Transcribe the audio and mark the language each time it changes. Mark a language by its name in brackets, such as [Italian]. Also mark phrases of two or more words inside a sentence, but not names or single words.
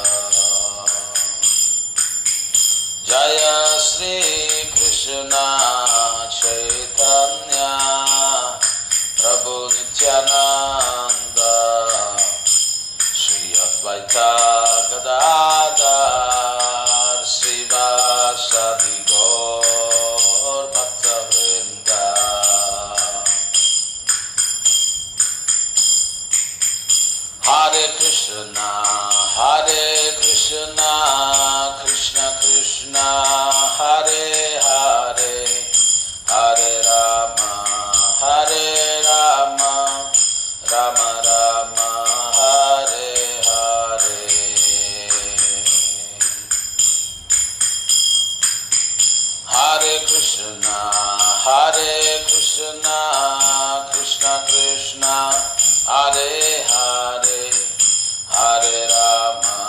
[Sanskrit] జయ శ్రీ కృష్ణ చైతన్య ప్రభు నిత్యానంద, శ్రీ అద్వైత గదాధర్ శ్రీవాసాది గౌర్ భక్త వృంద, హరే కృష్ణ కృష్ణ కృష్ణ హరే హరే, హరే రామ రామ రామ హరే హరే, హరే కృష్ణ కృష్ణ కృష్ణ హరే హరే, హరే రామ